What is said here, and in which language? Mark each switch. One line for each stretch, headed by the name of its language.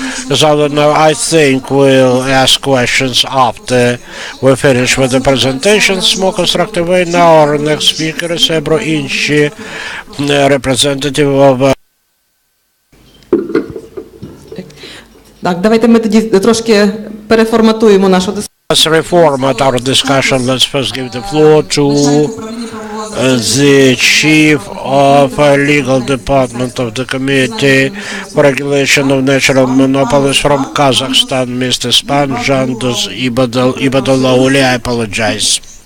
English: So I think we'll ask questions after we finish with the presentations. More constructive way. Now our next speaker is Ebro Inchi, representative of...
Ukrainian: Так, давайте ми тоді трошки переформатуємо нашу дискусію.
English: Let's reformat our discussion. Let's first give the floor to the Chief of Legal Department of the Committee for Regulation of Natural Monopolies from Kazakhstan, Mr. Spanjandus Ibadullah. I apologize.